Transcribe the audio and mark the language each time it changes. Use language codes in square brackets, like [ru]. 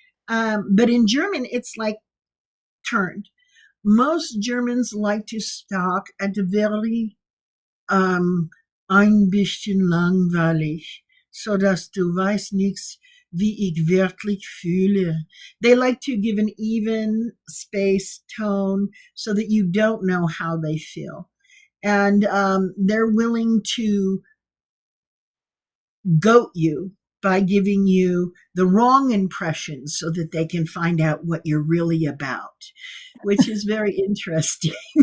[en] But in German, it's like turned. Most Germans like to talk at a very [de] ein bisschen langweilig, so dass du weißt nicht, wie ich wirklich fühle. [en] They like to give an even space tone so that you don't know how they feel. And they're willing to goat you by giving you the wrong impression so that they can find out what you're really about, which is very interesting.